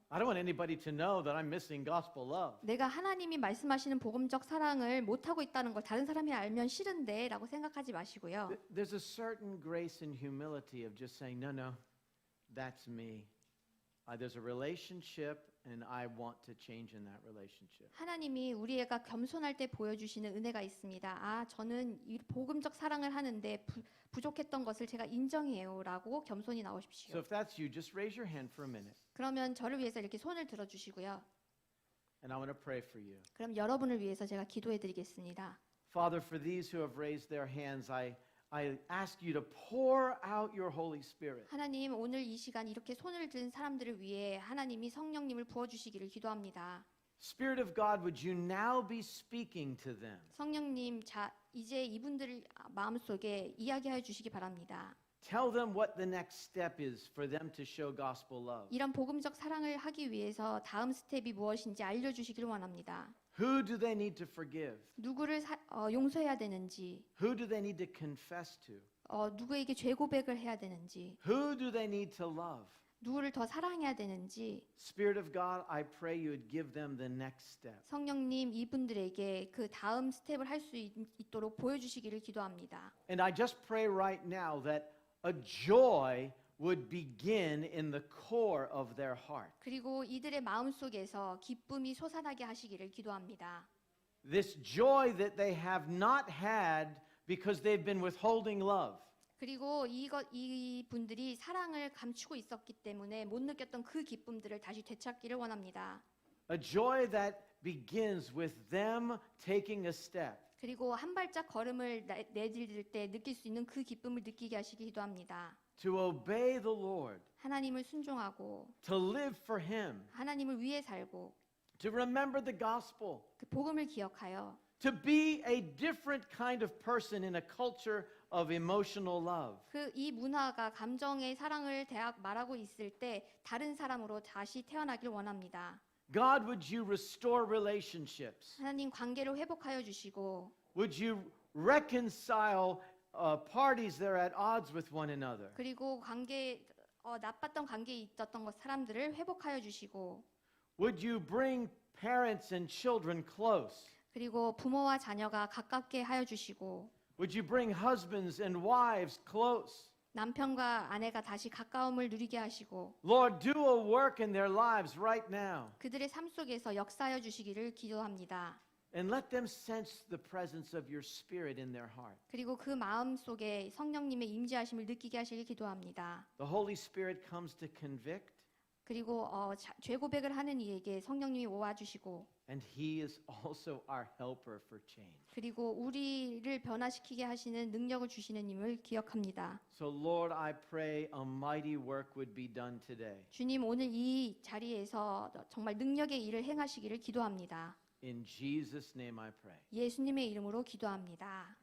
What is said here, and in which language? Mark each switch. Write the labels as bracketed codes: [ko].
[en] I don't want anybody to know that I'm missing gospel love. [ko] 내가 하나님이 말씀하시는 복음적 사랑을 못하고 있다는 걸 다른 사람이 알면 싫은데 라고 생각하지 마시고요. [en] There's a certain grace and humility of just saying, no, no, that's me. There's a relationship and I want to change in that relationship. [ko] 하나님이 우리가 겸손할 때 보여주시는 은혜가 있습니다. 아, 저는 이 복음적 사랑을 하는데 부족했던 것을 제가 인정해요 라고 겸손히 [en] So if that's you, just raise your hand for a minute [ko] 그러면 저를 위해서 이렇게 손을 들어주시고요. [en] and I want to pray for you. [ko] 그럼 여러분을 위해서 제가 기도해 드리겠습니다. [en] Father, for these who have raised their hands, I ask you to pour out your Holy Spirit. [ko] 하나님, 오늘 이 시간 이렇게 손을 든 사람들을 위해 하나님이 성령님을 부어주시기를 기도합니다. [en] Spirit of God, would you now be speaking to them? [ko] 성령님, 이제 이분들 마음속에 이야기하여 주시기 바랍니다. [en] Tell them what the next step is for them to show gospel love. [ko] 이런 복음적 사랑을 하기 위해서 다음 스텝이 무엇인지 알려주시기를 원합니다. [en] Who do they need to forgive? [ko] 누구를 용서해야 되는지, [en] Who do they need to confess to? [ko] 누구에게 죄 고백을 해야 되는지, [en] Who do they need to love? [ko] 누구를 더 사랑해야 되는지, [en] Spirit of God, I pray you would give them the next step. [ko] 성령님 이분들에게 그 다음 스텝을 할 수 있도록 보여주시기를 기도합니다. [en] And I just pray right now that a joy would begin in the core of their heart. [ko] 그리고 이들의 마음속에서 기쁨이 솟아나게 하시기를 기도합니다. [en] This joy that they have not had because they've been withholding love. [ko] 그리고 이 분들이 사랑을 감추고 있었기 때문에 못 느꼈던 그 기쁨들을 다시 되찾기를 원합니다. [en] A joy that begins with them taking a step. [ko] 그리고 한 발짝 걸음을 내디딜 때 느낄 수 있는 그 기쁨을 느끼게 하시기 기도합니다. [en] To obey the Lord, [ko] 하나님을 순종하고 [en] to live for Him, [ko] 하나님을 위해 살고 [en] to remember the gospel, [ko] 그 복음을 기억하여 [en] to be a different kind of person in a culture of emotional love. [ko] 이 문화가 감정의 사랑을 말하고 있을 때 다른 사람으로 다시 태어나길 원합니다. [en] God, would you restore relationships? [ko] 하나님 관계를 회복하여 주시고 [en] Would you reconcile parties that are at odds with one another? [ko] 그리고 나빴던 관계에 있었던 사람들을 회복하여 주시고 [en] Would you bring parents and children close? [ko] 그리고 부모와 자녀가 가깝게 하여 주시고 [en] Would you bring husbands and wives close? [ko] 남편과 아내가 다시 가까움을 누리게 하시고 [en] Lord, do a work in their lives right now [ko] 그들의 삶 속에서 역사하여 주시기를 기도합니다. [en] and let them sense the presence of your Spirit in their heart. [ko] 그리고 그 마음 속에 성령님의 임재하심을 느끼게 하시길 기도합니다. [en] The Holy Spirit comes to convict, [ko] 그리고 죄 고백을 하는 이에게 성령님이 오와주시고 [en] and He is also our helper for change. [ko] 그리고 우리를 변화시키게 하시는 능력을 주시는 님을 기억합니다. [en] So, Lord, I pray a mighty work would be done today. [ko] 주님, 오늘 이 자리에서 정말 능력의 일을 행하시기를 기도합니다. [en] In Jesus' name I pray. [ko] 예수님의 이름으로 기도합니다.